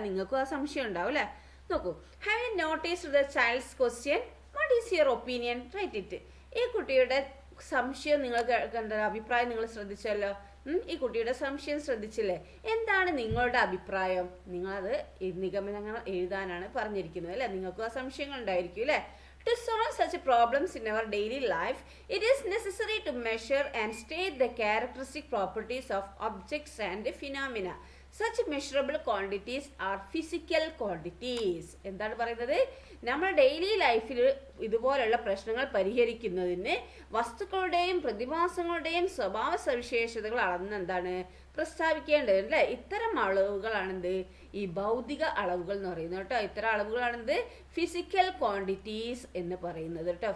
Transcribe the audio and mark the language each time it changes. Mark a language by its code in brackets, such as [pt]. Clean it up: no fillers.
[ml] നിങ്ങൾക്കും ആ സംശയം ഉണ്ടാവും അല്ലേ. നോക്കൂ, [en] Have you noticed the child's question, what is your opinion, write it. [ml] ഈ കുട്ടിയുടെ സംശയം നിങ്ങൾക്ക് എന്താ അഭിപ്രായം നിങ്ങൾ ശ്രദ്ധിച്ചല്ലോ. ഈ കുട്ടിയുടെ സംശയം ശ്രദ്ധിച്ചില്ലേ, എന്താണ് നിങ്ങളുടെ അഭിപ്രായം. നിങ്ങളത് നിഗമനങ്ങൾ എഴുതാനാണ് പറഞ്ഞിരിക്കുന്നത് അല്ലേ. നിങ്ങൾക്കും ആ സംശയങ്ങൾ ഉണ്ടായിരിക്കും അല്ലേ. [en] To solve such problems in our daily life, it is necessary to measure and state the characteristic properties of objects and phenomena. Such measurable quantities are physical quantities. [ml] എന്താണ് പറയുന്നത്, നമ്മൾ ഡെയിലി ലൈഫിൽ ഇതുപോലുള്ള പ്രശ്നങ്ങൾ പരിഹരിക്കുന്നതിന് വസ്തുക്കളുടെയും പ്രതിഭാസങ്ങളുടെയും സ്വഭാവ സവിശേഷതകൾ അളന്ന് എന്താണ് പ്രസ്താവിക്കേണ്ടത് അല്ലേ. ഇത്തരം അളവുകളാണെന്ത് ഈ ഭൗതിക അളവുകൾ എന്ന് പറയുന്നത് കേട്ടോ. ഇത്തരം അളവുകളാണെന്ത് ഫിസിക്കൽ ക്വാണ്ടിറ്റീസ് എന്ന് പറയുന്നത് കേട്ടോ.